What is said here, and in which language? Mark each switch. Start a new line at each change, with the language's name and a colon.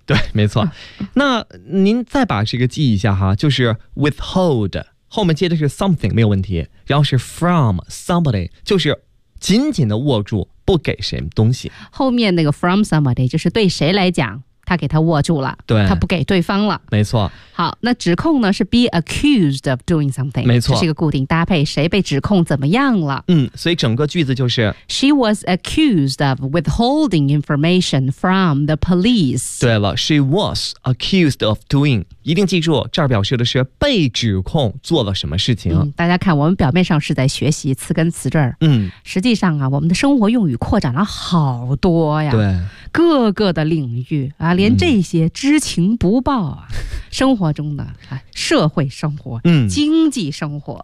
Chinese: 对，没错。那您再把这个记一下哈，就是 withhold 后面接的是 something， 没有问题，然后是 from somebody， 就是紧紧的握住，不给谁东西。后面那个 from somebody 就是对谁来讲，他给他握住了，对，他不给对方了。没错。好，那指控呢是
English: be accused of doing something。
Chinese: 没错，这是一个固定搭配，谁被指控怎么样了。所以整个句子就是
English: She was accused of withholding information from the police。
Chinese: 对了，
English: She was accused of doing
Chinese: 一定记住，这儿表示的是被指控做了什么事情。大家看，我们表面上是在学习词根词缀，实际上啊，我们的生活用语扩展了好多呀，对，各个的领域啊，连这些知情不报啊，生活中的社会生活，经济生活，